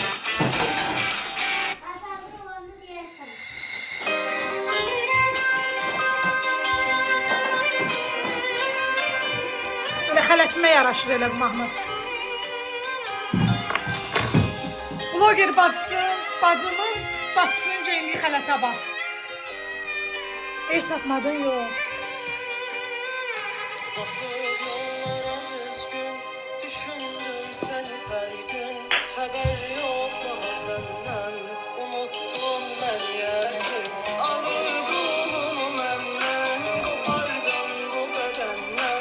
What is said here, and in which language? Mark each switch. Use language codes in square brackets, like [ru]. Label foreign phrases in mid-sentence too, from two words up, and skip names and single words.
[az] Elə xələtimə yaraşır elə bu mahnı. Vloger bacımın bacısının geyindiyi xələtə bax. Ev tapmadın yox. [tr] Yollara üzgün, düşündüm seni her gün. Haber yok daha senden, unuttun ben yerim. Alır kulunu benden, kopardım bu bedenden.